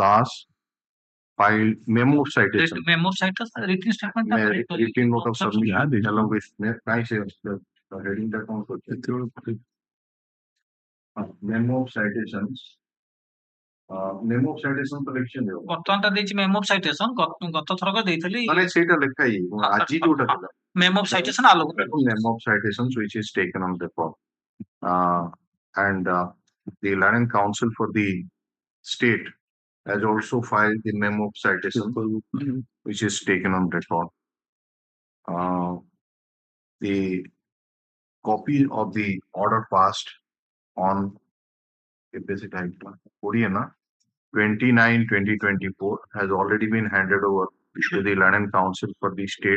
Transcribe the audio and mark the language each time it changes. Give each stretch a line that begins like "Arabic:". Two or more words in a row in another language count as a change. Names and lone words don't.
English: Das, filed memo of citation, Memo citation, written statement. written note of submission, Yeah, along with the heading that memo of citations. Memo of citation collection
Odia: ବର୍ତ୍ତମାନଟା ଦେଇଛି
English: memo of citation,
Odia: ଗତ ଥରକ ଦେଇଥିଲି ମାନେ ସେଇଟା ଲେଖା ହେଇ ଆଜି ଯୋଉଟା ଥିଲା
English: memo of citation ଆଲୋକ memo of citations which is taken on record, and the Land Council for the state has also filed the memo of citation which is taken on record. The copy of the order passed on 29/2024 has already been handed over to the Land Council for the state.